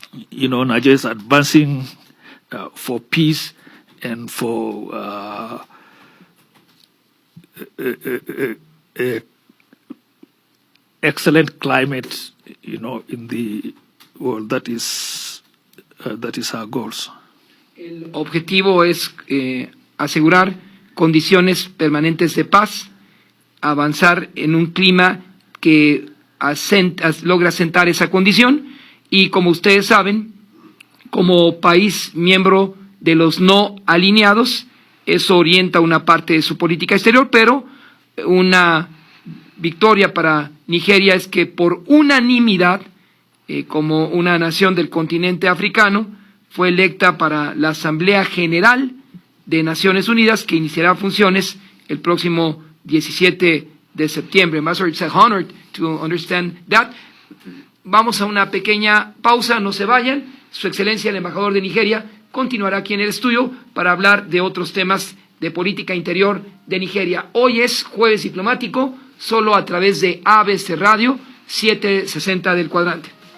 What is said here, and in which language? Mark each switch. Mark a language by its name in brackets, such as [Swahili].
[English] Nigeria is advancing for peace and for excellent climate, in the world. That is our goals. [Spanish] El objetivo es asegurar condiciones permanentes de paz, avanzar en un clima que logra asentar esa condición, y como ustedes saben, como país miembro de los no alineados, eso orienta una parte de su política exterior, pero una victoria para Nigeria es que por unanimidad, como una nación del continente africano, fue electa para la Asamblea General de Naciones Unidas, que iniciará funciones el próximo 17 de septiembre. [English] Ambassador, it's an honor to understand that. [Spanish] Vamos a una pequeña pausa, no se vayan. Su Excelencia, el embajador de Nigeria, continuará aquí en el estudio para hablar de otros temas de política interior de Nigeria. Hoy es Jueves Diplomático, solo a través de ABC Radio 760 del cuadrante.